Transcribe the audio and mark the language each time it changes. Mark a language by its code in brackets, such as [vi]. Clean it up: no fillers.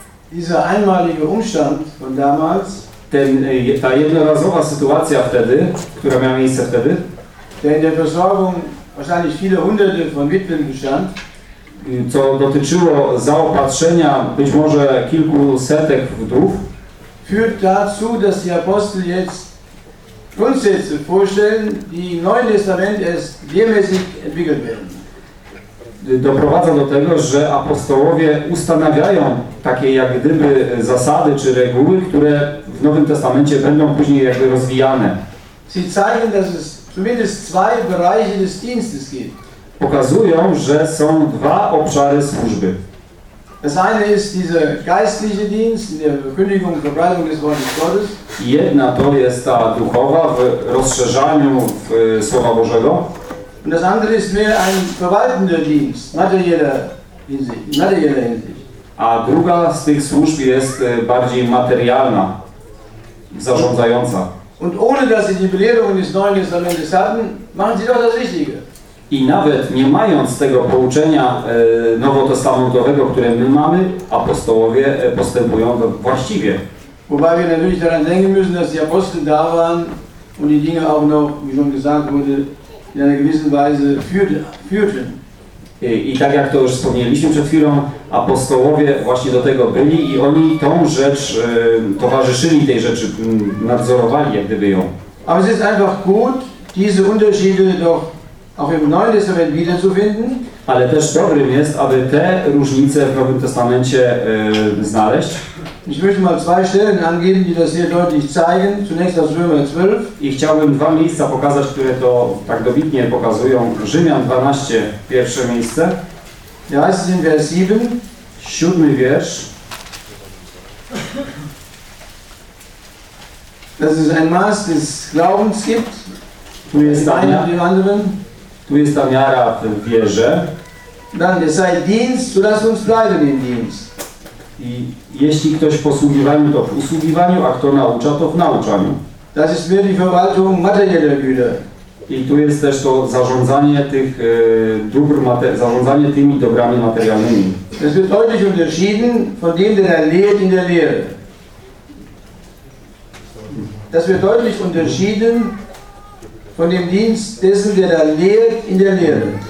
[de] Dieser einmalige Umstand von damals, [pl] ta jednorazowa sytuacja wtedy, która miała miejsce wtedy, [de] der in der Versorgung wahrscheinlich viele hunderte von Witwen bestand, [pl] co dotyczyło zaopatrzenia być może kilku setek wdów, [de] führt dazu, dass die Apostel jetzt Grundsätze vorstellen, die im Neuen Testament erst lehrmäßig entwickelt werden. [pl] Doprowadza do tego, że apostołowie ustanawiają takie jak gdyby zasady czy reguły, które w Nowym Testamencie będą później jakby rozwijane. [de] Sie zeigen, dass es zumindest zwei Bereiche des Dienstes gibt. [pl] Pokazują, że są dwa obszary służby. [de] Das eine ist dieser geistliche Dienst in der Verkündigung und Verbreitung des Wortes Gottes. [pl] Jedna to jest ta duchowa w rozszerzaniu w Słowa Bożego. [de] Und das andere ist mehr ein verwaltender Dienst, materieller Hinsicht. [pl] A druga z tych służb jest bardziej materialna, zarządzająca. [de] Und ohne dass sie die Belehrungen des Neuen Testamentes hatten, machen sie doch das Richtige. [pl] I nawet nie mając tego pouczenia nowotestamentowego, które my mamy, apostołowie postępują właściwie. [de] Wobei wir natürlich daran denken müssen, dass die Apostel da waren und die Dinge auch noch, wie schon gesagt wurde, in einer gewissen Weise führten. [pl] I tak jak to już wspomnieliśmy przed chwilą, apostołowie właśnie do tego byli i oni tą rzecz towarzyszyli tej rzeczy, nadzorowali jak gdyby ją. [de] Aber es ist einfach gut, diese Unterschiede doch auch im Neuen Testament wiederzufinden. [pl] Ale też dobrym jest, aby te różnice w Nowym Testamencie znaleźć. [de] Ich möchte mal zwei Stellen angeben, die das sehr deutlich zeigen. Zunächst aus Römer 12. [pl] I chciałbym dwa miejsca pokazać, które to tak dobitnie pokazują. Rzymian 12, pierwsze miejsce. [de] Da heißt es in Vers 7. [pl] Siódmy wiersz. [de] Dass es ein Maß des Glaubens gibt. [pl] Tu jest ta miara. Tu jest ta miara w wierze. [de] Dann, es sei Dienst, so lass uns bleiben im Dienst. [pl] I jeśli ktoś w posługiwaniu, to w usługiwaniu, a kto naucza, to w nauczaniu. [de] Das ist mehr die Verwaltung materieller Güter. [pl] I tu jest też to zarządzanie tych dóbr, zarządzanie tymi dobrami materialnymi. [de] Das wird deutlich unterschieden von dem, der lehrt in der Lehre. Das wird deutlich unterschieden von dem Dienst dessen, der lehrt in der Lehre.